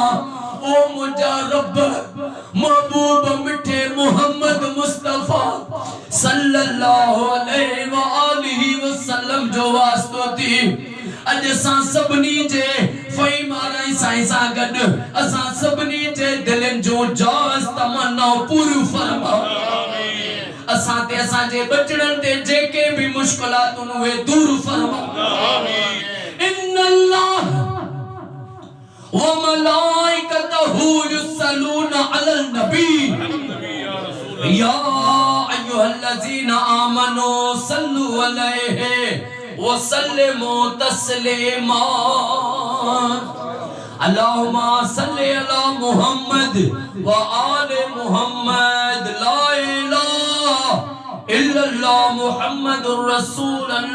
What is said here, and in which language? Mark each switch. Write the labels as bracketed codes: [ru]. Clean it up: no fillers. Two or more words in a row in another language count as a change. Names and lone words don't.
[sd] ओ मुझा रब महबूब मिठे मोहम्मद मुस्तफा [ar] صلى الله عليه وسلم [sd] जो वास्तो थी अज असां सभनी जे फई माराई साईं सां गॾ असां सभनी जे दिलनि जो जास तमन्ना पूरी फरमा। असां ते असां जे बचड़न ते जेके भी मुश्किलातुन उहे दूर फरमा। [ar] إن الله وملائكته يصلون على النبي يا أيها الذين آمنوا صلوا عليه وسلموا تسليما. اللهم صل على محمد وآل محمد. لا إله إلا الله محمد رسول الله.